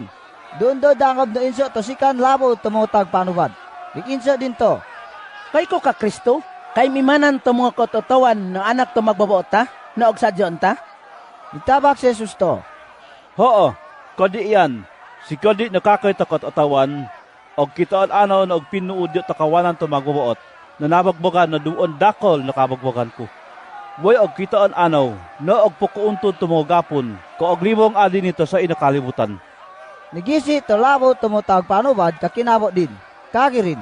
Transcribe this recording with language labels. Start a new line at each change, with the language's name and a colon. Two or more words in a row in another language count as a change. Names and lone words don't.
Agusan Manobo: Doon do dangob no inso to sikan labo tumutag panubad. Dikinso din to. Kay ko ka Kristo, kay mimanan to mga kototawan no anak to magbabuot ta, na og sadyon ta. Nitabak si Jesus to. Hoo, kodi iyan. Si kodi nakakita kat atawan, og kitaan anaw na og pinuudyo takawanan to magbubuot, na nabagbagan na duon dakol nakabagbagan ko. Way og kitaan anaw, na og pukuuntod to mga gapon, ko og limong adi nito sa inakalibutan. Nigisi to labo tumutag panubad kakinabo din. Kagi rin.